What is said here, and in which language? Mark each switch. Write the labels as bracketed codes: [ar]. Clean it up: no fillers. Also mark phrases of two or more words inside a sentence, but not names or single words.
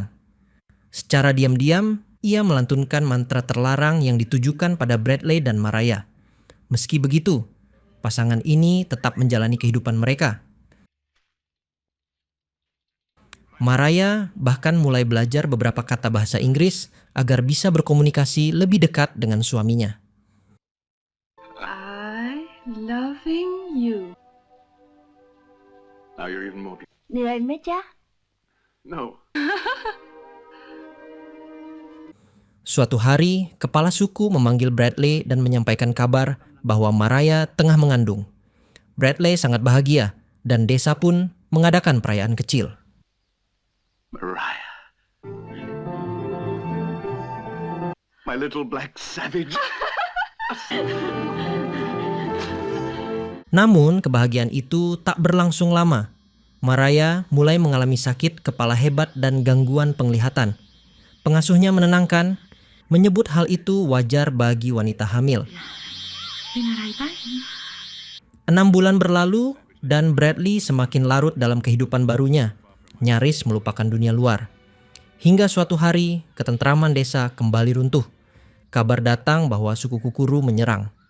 [id] Secara diam-diam, ia melantunkan mantra terlarang yang ditujukan pada Bradley dan Maraya. Meski begitu, pasangan ini tetap menjalani kehidupan mereka. Maraya bahkan mulai belajar beberapa kata bahasa Inggris agar bisa berkomunikasi lebih dekat dengan suaminya. [en] I loving you. Now you're even more beautiful. [th] เหนื่อยไหมจ๊ะ No. [id] Suatu hari, kepala suku memanggil Bradley dan menyampaikan kabar bahwa Maraya tengah mengandung. Bradley sangat bahagia dan desa pun mengadakan perayaan kecil. [en] Mariah. My little black savage. [id] Namun kebahagiaan itu tak berlangsung lama. Maraya mulai mengalami sakit kepala hebat dan gangguan penglihatan. Pengasuhnya menenangkan, menyebut hal itu wajar bagi wanita hamil. [th] เป็นอะไรบ้าง [id] 6 bulan berlalu dan Bradley semakin larut dalam kehidupan barunya, nyaris melupakan dunia luar. Hingga suatu hari, ketentraman desa kembali runtuh. Kabar datang bahwa suku Kukuru menyerang.